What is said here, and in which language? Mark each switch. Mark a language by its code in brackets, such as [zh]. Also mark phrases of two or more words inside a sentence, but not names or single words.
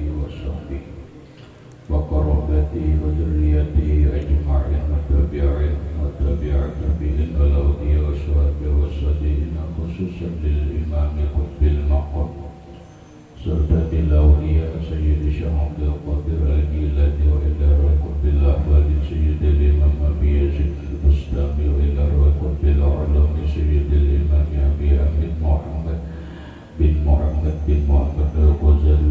[ar] وصحبه وقرابته وذريته أجمعين وتابعين والأودية والشهداء والصالحين خصوصا للإمام قطب المقام [id] serta tilawiyah [ar] Sayyid Syekh Abdul Qadir Al-Jilani وإلى قطب الأحوال سيد إمام أبي يزيد البسطامي وإلى قطب العلوم سيد إمام أبي حامد محمد بن محمد الغزالي